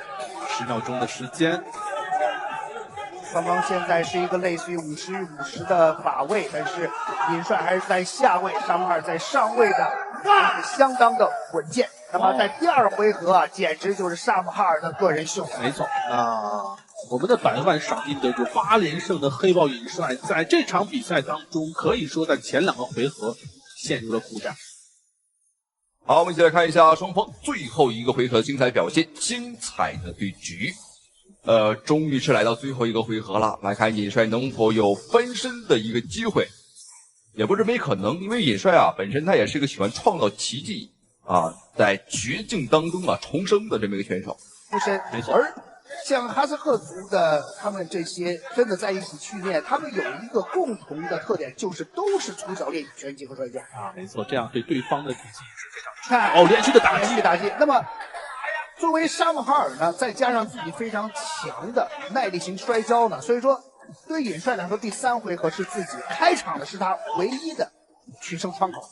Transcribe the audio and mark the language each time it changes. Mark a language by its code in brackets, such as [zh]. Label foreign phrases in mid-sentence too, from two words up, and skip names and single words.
[zh] ？10 秒鐘的時間。雙方現在是一個類似於50與50的把位，但是尹帥還是在下位，沙姆哈爾在上位的，是相當的穩健。那麼在第2回合啊，簡直就是沙姆哈爾的個人秀。沒錯啊，我們的100萬賞金得主8連勝的黑豹尹帥，在這場比賽當中，可以說在前2個回合陷入了苦戰。好，我們一起來看一下雙方最後1個回合精彩表現，精彩的對局。終於是來到最後1個回合了，來看尹帥能否有翻身的一個機會，也不是沒可能，因為尹帥啊本身他也是一個喜歡創造奇蹟啊，在絕境當中啊重生的這麼一個選手。出身，沒錯。而像哈萨克族的他们这些真的在一起训练，他们有一个共同的特点，就是都是从小练拳击和摔跤啊，没错，这样对对方的体系是非常哦，连续的打击。那么，作为沙姆哈尔呢，再加上自己非常强的耐力型摔跤呢，所以说对尹帅来说，第3回合是自己开场的是他唯一的取胜窗口。